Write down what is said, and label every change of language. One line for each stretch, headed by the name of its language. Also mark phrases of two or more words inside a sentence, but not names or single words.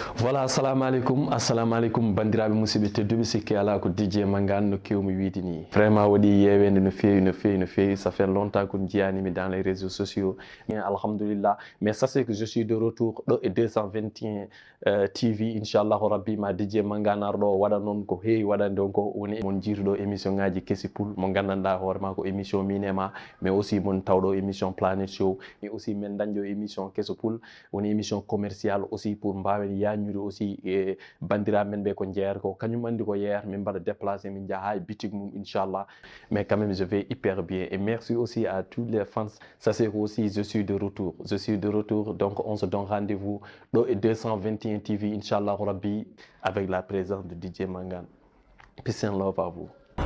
Fula: voilà, assalamu alaikum bandiraɓe musidɓe tedduɓe sikki ala ko DJ Mangane no kewmi wiide ni vraiment waɗi yewede no fewi
French: ça fait longtemps que
Fula: jiyanimi
French: dans les réseaux sociaux mais
Fula: alhamdulillah
French: mais sachez que je suis de
Fula: retour ɗo e 221 TV
Arabic: إن شاء الله ربي
Fula: ma DJ Mangane arɗo waɗa noon ko heewi waɗande on ko woni mon jiituɗo émission ngaji kesi pul mo gandanɗa hoorema ko émission min e ma
French: mais aussi
Fula: mon tawɗo émission Planet Show
French: mais aussi
Fula: min dañƴo émission keso pul woni
French: émission commercial aussi pour
Fula: mbawen yañude aussi e bandiraɓe men ɓe ko jeeyata ko kañum andi ko yeeyata min mbaɗa déplacé min jaaha ha boutique mum inchallah
French: mais quand même je vais hyper bien et merci aussi à tous les fans sachez que aussi je suis de retour donc on se donne rendez-vous
Fula: ɗo e 221 TV
Arabic: إن شاء الله ربي
French: avec la présence de DJ Mangane.
English: Peace and love
French: à vous.